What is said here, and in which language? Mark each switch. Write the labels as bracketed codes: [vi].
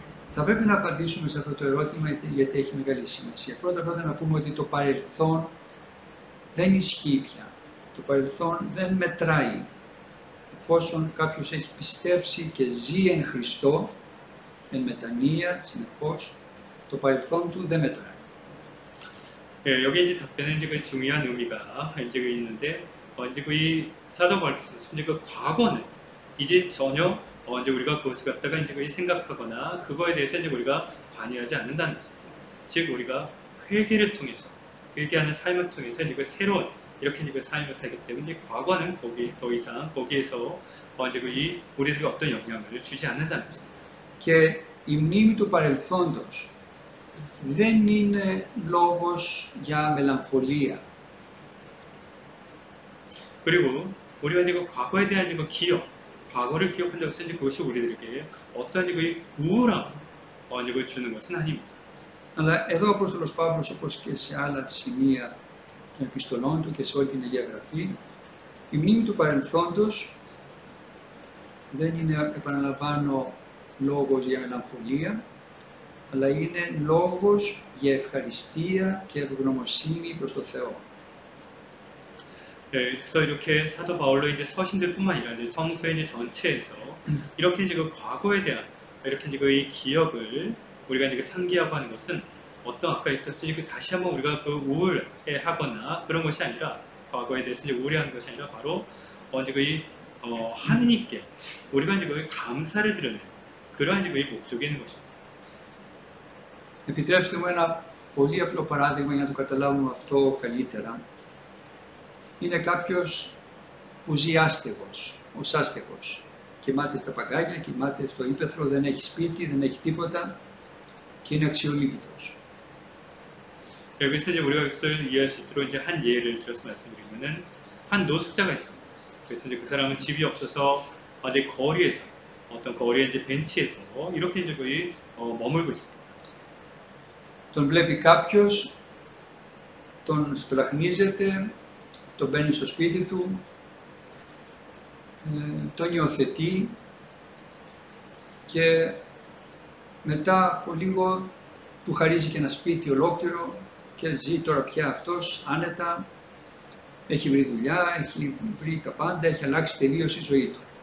[el] Θα πρέπει να απαντήσουμε σε αυτό το ερώτημα γιατί έχει μεγάλη σημασία. Πρώτα να πούμε ότι το παρελθόν δεν ισχύει πια. Το παρελθόν δεν μετράει. Εφόσον κάποιος έχει πιστέψει και ζει εν Χριστώ, εν μετανία, συνεχώς, το παρελθόν του δεν μετράει. [ko] 여기 이제 답변에 이제 그 중요한 의미가 이제 그 있는데, 이제 그 이 사도 바울께서 이제 그 과거는 이제 전혀 이제 우리가 그것을 갖다가 이제 그 생각하거나 그거에 대해서 이제 우리가 관여하지 않는다는 것입니다. 즉 우리가 회개를 통해서 회개하는 삶을 통해서 이제 그 새로운 이렇게 이제 그 삶을 살기 때문에 이제 과거는 거기 더 이상 거기에서 이제 그 이 우리들에게 어떤 영향을 주지 않는다는 것입니다. [el] Και η μνήμη του παρελθόντος δεν είναι λόγος για μελαγχολία. [ko] 그리고 우리가 이제 그 과거에 대한 이제 그 기억, 과거를 기억한다고 해서 이제 그것이 우리들에게 어떠한 이제 그 우울함 이제 그 주는 것은 아닙니다. [el] Αλλά εδώ ο Απόστολος Παύλος, όπως και σε άλλα σημεία των επιστολών του και σε όλη την Αγία Γραφή, η μνήμη του παρελθόντος δεν είναι, επαναλαμβάνω, λόγος για μελαγχολία, αλλά είναι λόγος για ευχαριστία και ευγνωμοσύνη προς τον Θεό. [ko] 그래서 이렇게 사도 바울로 이제 서신들뿐만 아니라 이제 성서 이제 전체에서 이렇게 이제 그 과거에 대한 이렇게 이제 그 기억을 우리가 이제 상기하고 하는 것은 어떤 아까 했듯이 그 다시 한번 우리가 그 우울해하거나 그런 것이 아니라 과거에 대해서 이제 우울해하는 것이 아니라 바로 이제 그 하느님께 우리가 이제 거기 감사를 드리는 그러한 이제 거기 목적이 있는 것입니다. [el] Επιτρέψτε μου ένα πολύ απλό παράδειγμα για να το καταλάβουμε αυτό καλύτερα. Είναι κάποιος που ζει άστεγος, ως άστεγος. Κοιμάται στα παγκάκια, κοιμάται στο ύπαιθρο, δεν έχει σπίτι, δεν έχει τίποτα και είναι αξιολύπητος. [ko] 여기서 이제 우리가 이것을 이해할 수 있도록 이제 한 예를 들어서 말씀드리면은 한 노숙자가 있습니다. 그래서 이제 그 사람은 집이 없어서 아직 거리에서 어떤 거리에 이제 벤치에서 이렇게 이제 거의 머물고 있습니다. [el] Τον βλέπει κάποιος, τον σπλαχνίζεται, τον μπαίνει στο σπίτι του, τον υιοθετεί και μετά από λίγο του χαρίζει και ένα σπίτι ολόκληρο και ζει τώρα πια αυτός άνετα, έχει βρει δουλειά, έχει βρει τα πάντα, έχει αλλάξει τελείως η ζωή του.